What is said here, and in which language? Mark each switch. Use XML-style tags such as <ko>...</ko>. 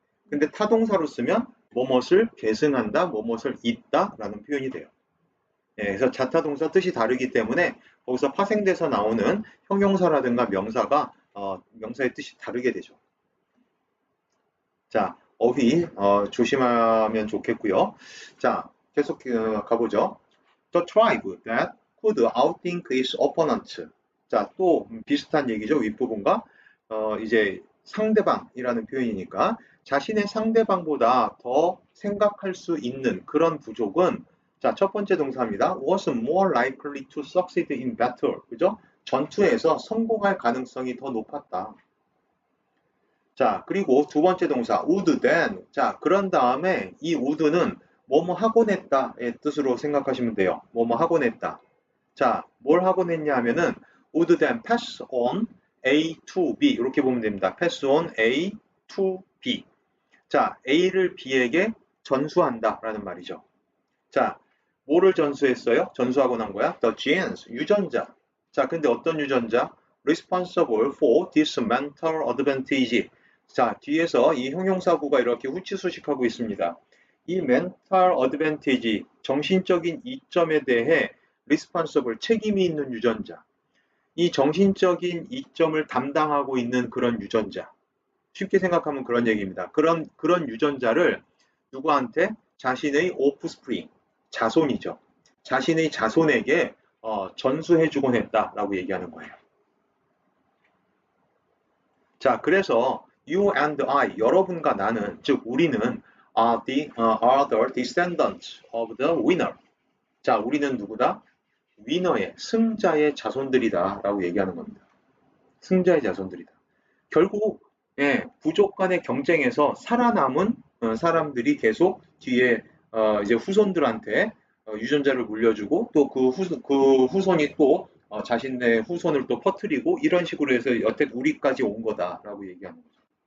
<ko>근데 타동사로 쓰면 뭐뭇을 계승한다, 뭐뭇을 잇다라는 표현이 돼요. 그래서 자타동사 뜻이 다르기 때문에 거기서 파생돼서 나오는 형용사라든가 명사가 명사의 뜻이 다르게 되죠. 자, 어휘 조심하면 좋겠고요. 자, 계속 가보죠.</ko> <en>The tribe that could outthink its opponent.</en> <ko>자, 또 비슷한 얘기죠. 윗부분과 이제 상대방이라는 표현이니까 자신의 상대방보다 더 생각할 수 있는 그런 부족은 자, 첫 번째 동사입니다.</ko> <en>was more likely to succeed in battle.</en> <ko>그죠? 전투에서 성공할 가능성이 더 높았다. 자, 그리고 두 번째 동사</ko> <en>would then.</en> <ko>자, 그런 다음에 이 would는 뭐뭐 하곤 했다의 뜻으로 생각하시면 돼요. 뭐뭐 하곤 했다. 자, 뭘 하곤 했냐 하면은</ko> <en>would then pass on A to B</en> <ko>이렇게 보면 됩니다.</ko> <en>pass on A to B.</en> <ko>자, A를 B에게 전수한다 라는 말이죠. 자, 뭐를 전수했어요? 전수하고 난 거야?</ko> <en>The genes, 유전자.</en> <ko>자, 근데 어떤 유전자?</ko> <en>Responsible for this mental advantage.</en> <ko>자, 뒤에서 이 형용사구가 이렇게 후치수식하고 있습니다. 이 mental advantage, 정신적인 이점에 대해 responsible, 책임이 있는 유전자. 이 정신적인 이점을 담당하고 있는 그런 유전자. 쉽게 생각하면 그런 얘기입니다. 그런 유전자를 누구한테? 자신의 offspring, 자손이죠. 자신의 자손에게 전수해주곤 했다라고 얘기하는 거예요.</ko> <en>자, 그래서 you and I,</en> <ko>여러분과 나는, 즉 우리는</ko> <en>are the descendants of the winner.</en> <ko>자, 우리는 누구다? 위너의, 승자의 자손들이다 라고 얘기하는 겁니다. 승자의 자손들이다. 결국 부족 간의 경쟁에서 살아남은 사람들이 계속 뒤에 이제 후손들한테 유전자를 물려주고 또 그 후손이 또 자신의 후손을 또 퍼뜨리고 이런 식으로 해서 여태 우리까지 온 거다라고 얘기하는 거죠.</ko>